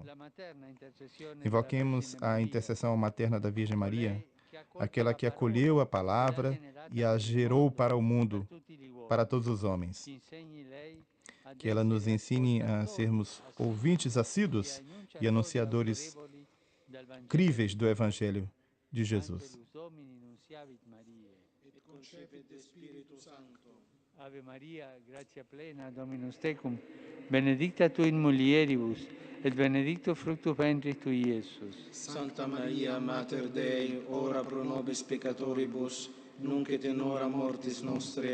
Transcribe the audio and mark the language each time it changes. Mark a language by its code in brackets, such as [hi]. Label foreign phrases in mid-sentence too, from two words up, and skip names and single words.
[pt] Invoquemos a intercessão materna da Virgem Maria, aquela que acolheu a palavra e a gerou para o mundo, para todos os homens. Que ela nos ensine a sermos ouvintes assíduos e anunciadores críveis do Evangelho de Jesus. [la] Ave Maria, gratia plena, Dominus tecum, benedicta tu in mulieribus, et benedictus fructus ventris tui, Iesus. Santa Maria, Mater Dei, ora pro nobis peccatoribus, nunc et in hora mortis nostre.